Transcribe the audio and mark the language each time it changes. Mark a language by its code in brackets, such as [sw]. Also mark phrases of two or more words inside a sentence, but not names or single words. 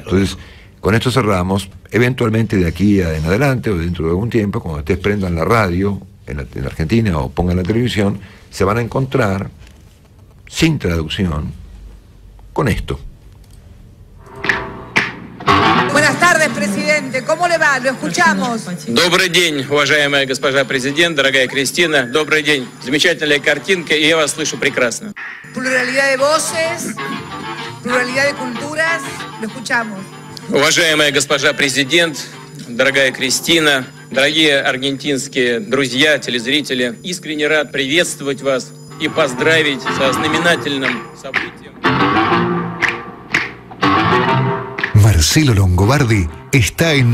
[es] Entonces, con esto cerramos. Eventualmente de aquí en adelante, o dentro de algún tiempo, cuando ustedes prendan la radio en la Argentina o pongan la televisión, se van a encontrar sin traducción con esto. Buenas tardes, presidente. ¿Cómo le va? Lo escuchamos. [ru] Добрый день, уважаемая госпожа президент, дорогая Кристина. Добрый день. Замечательная картинка, и я вас слышу прекрасно. [es] Pluralidad de voces, pluralidad de culturas. Lo escuchamos. [ru] Уважаемая госпожа президент, дорогая Кристина, дорогие аргентинские друзья, телезрители, искренне рад приветствовать вас и поздравить со знаменательным событием. [es] Marcelo Longobardi está en